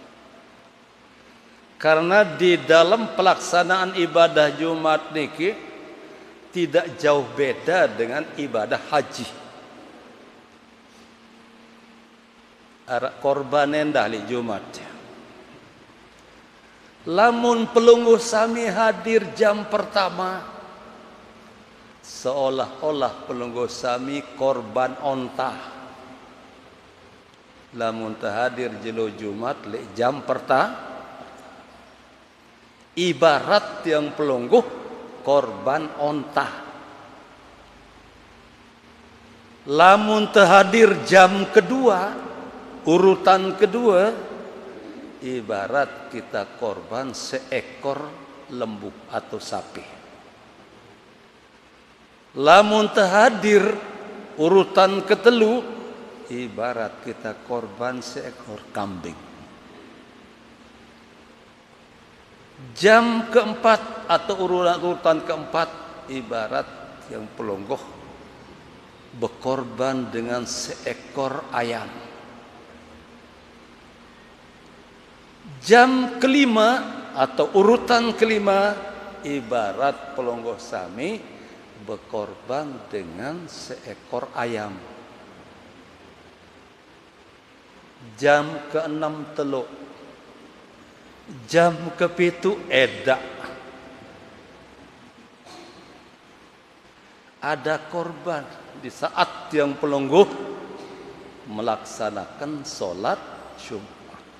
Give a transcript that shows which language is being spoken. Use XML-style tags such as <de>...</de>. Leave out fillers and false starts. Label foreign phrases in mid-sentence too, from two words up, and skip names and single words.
<id>Karena di dalam pelaksanaan ibadah Jumat niki tidak jauh beda dengan ibadah haji.</id> <sas>Arak korban endah li Jumat. Lamun pelungguh sami hadir jam pertama,</sas> <id>seolah-olah pelungguh sami korban onta.</id> <sas>Lamun hadir jelo Jumat li jam pertama, ibarat yang pelungguh korban onta.</sas> <id>Lamun hadir jam kedua, urutan kedua, ibarat kita korban seekor lembu atau sapi. Lamun hadir urutan ketelu, ibarat kita korban seekor kambing. Jam keempat atau urutan keempat, ibarat yang pelungguh berkorban dengan seekor ayam. Jam kelima atau urutan kelima, ibarat pelungguh sami berkorban dengan seekor ayam.</id> <sas>Jam keenam teluk, jam kepitu edak.</sas> <id>Ada korban di saat yang pelungguh melaksanakan solat Jumat.</id>